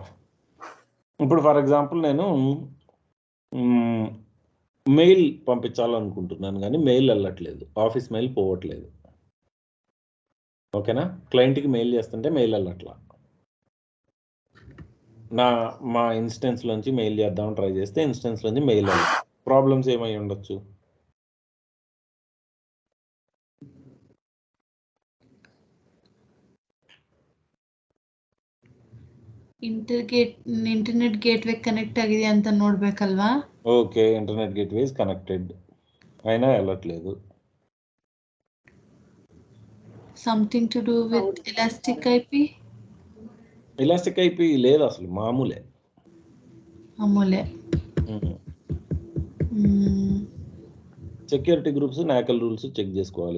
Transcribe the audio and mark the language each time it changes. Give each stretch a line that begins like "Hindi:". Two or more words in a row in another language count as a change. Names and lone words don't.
Telugu: ఇప్పుడు
English: for example
Telugu: నేను మెయిల్ పంపించాలనుకుంటున్నాను కానీ మెయిల్ వెళ్ళట్లేదు,
English: office mail
Telugu: పోవట్లేదు. ఓకేనా? క్లయింట్కి మెయిల్ చేస్తుంటే మెయిల్ వెళ్ళట్లా. మా ఇన్స్టెన్స్లోంచి మెయిల్ చేద్దామని ట్రై చేస్తే ఇన్స్టెన్స్లోంచి మెయిల్ వెళ్ళదు. ప్రాబ్లమ్స్ ఏమై ఉండొచ్చు?
English: internet gateway
Kannada: ಕನೆಕ್ಟ್ ಆಗಿದೆ ಅಂತ ನೋಡ್ಬೇಕಲ್ವಾ?
Telugu: ఓకే,
English: internet gateway is connected,
Telugu: అయినా వెళ్ళట్లేదు.
English: something to do with elastic IP? elastic IP
Telugu: లేదు అసలు, మామూలే.
English: security groups NACL rules
Telugu: చెక్ చేసుకోవాలి.